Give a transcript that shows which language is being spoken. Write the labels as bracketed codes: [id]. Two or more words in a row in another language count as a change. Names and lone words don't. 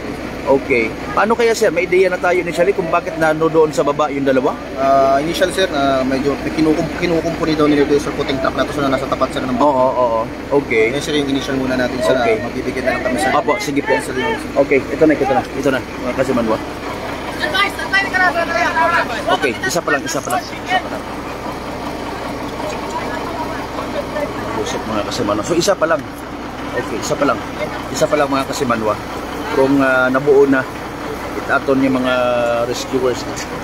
[tl] Okay. Paano kaya sir? May ideya na tayo initially kung bakit nano doon sa baba yung dalawa? Initial sir, medyo kinukumpuni daw nila doon sa puting truck na to na nasa tapat sir ng bako. Oo. Okay. Yan sir yung initial muna natin sa magbibigyan na lang kami sir. Opo, sige po. Okay, ito na. Kasimanwa. Okay, isa pa lang. Usap mga kasimanwa. So isa pa lang. Okay, isa pa lang. Isa pa lang mga kasimanwa. Kung nabuo na itaton yung mga rescuers na.